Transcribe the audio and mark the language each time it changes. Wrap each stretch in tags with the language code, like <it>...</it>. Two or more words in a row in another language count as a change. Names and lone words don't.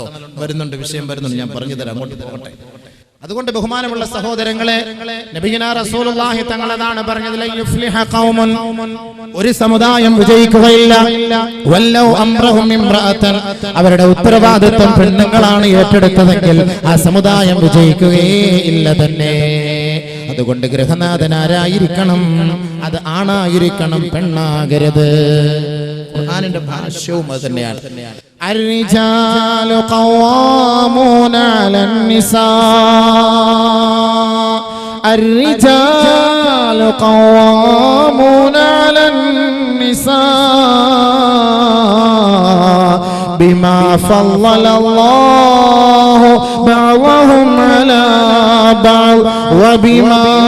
<ml>വരുന്നുണ്ട്, വിഷയം വരുന്നുണ്ട്, ഞാൻ പറഞ്ഞു തരാം, അങ്ങോട്ട് പോകട്ടെ. അതുകൊണ്ട് ബഹുമാനമുള്ള സഹോദരങ്ങളെ,</ml> <ar>نبينا رسول الله</ar> <ml>തങ്ങൾ അതാണ് പറഞ്ഞത്,</ml> <ar>لن يفلح قوم,</ar> <ml>ഒരു സമുദായം വിജയിക്കുകയില്ല,</ml> <ar>ولوا أمرهم امرأة,</ar> <ml>അവരുടെ ഉത്തരവാദിത്വം പെണ്ണുങ്ങളാണ് ഏറ്റെടുത്തതെങ്കിൽ ആ സമുദായം വിജയിക്കുകയേ ഇല്ല തന്നെ. അതുകൊണ്ട് ഗൃഹനാഥൻ ആരായിരിക്കണം? അത് ആണായിരിക്കണം, പെണ്ണാകരുത്. ഖുർആനിന്റെ ഭാഷ്യവും അത് തന്നെയാണ്.</ml> <ar>الرجال قوامون على النساء الرجال قوامون على النساء بما فضل الله بعضهم على بعض وبما</ar>